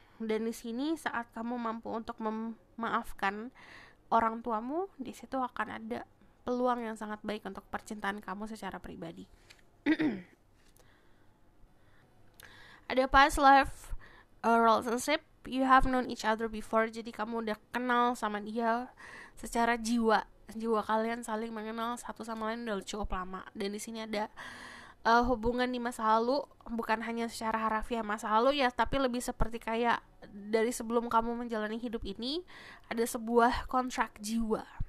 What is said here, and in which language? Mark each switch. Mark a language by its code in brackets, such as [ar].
[id] Dan di sini saat kamu mampu untuk memaafkan orang tuamu, di situ akan ada peluang yang sangat baik untuk percintaan kamu secara pribadi. [en] Ada past life relationship, you have known each other before. [id] Jadi kamu udah kenal sama dia secara jiwa kalian saling mengenal satu sama lain udah cukup lama. Dan di sini ada hubungan di masa lalu, bukan hanya secara harafiah masa lalu ya, tapi lebih seperti kayak dari sebelum kamu menjalani hidup ini ada sebuah kontrak jiwa.